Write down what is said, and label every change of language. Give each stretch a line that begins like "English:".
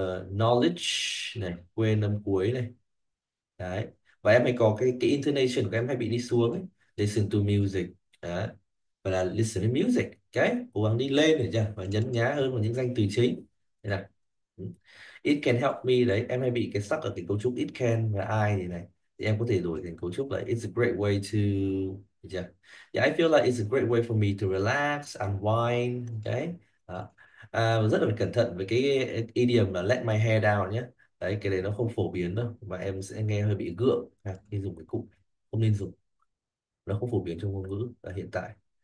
Vietnamese: Knowledge này quên âm cuối này. Đấy, và em hay có cái intonation của em hay bị đi xuống ấy.
English: Listen to music.
Vietnamese: Đấy, và là
English: listen to music,
Vietnamese: cái cố gắng đi lên để chưa và nhấn nhá hơn vào những danh từ chính. Đây này. Ừ.
English: It can help me
Vietnamese: đấy, em hay bị cái stuck ở cái cấu trúc it can và I thì này, thì em có thể đổi thành cấu trúc là
English: it's a great way to,
Vietnamese: được chưa?
English: Yeah, I feel like it's a great way for me to relax, unwind.
Vietnamese: Đấy. Đó. Và rất là phải cẩn thận với cái idiom là
English: let my hair down
Vietnamese: nhé. Đấy, cái đấy nó không phổ biến đâu và em sẽ nghe hơi bị gượng khi dùng cái cụm, không nên dùng, nó không phổ biến trong ngôn ngữ ở hiện tại.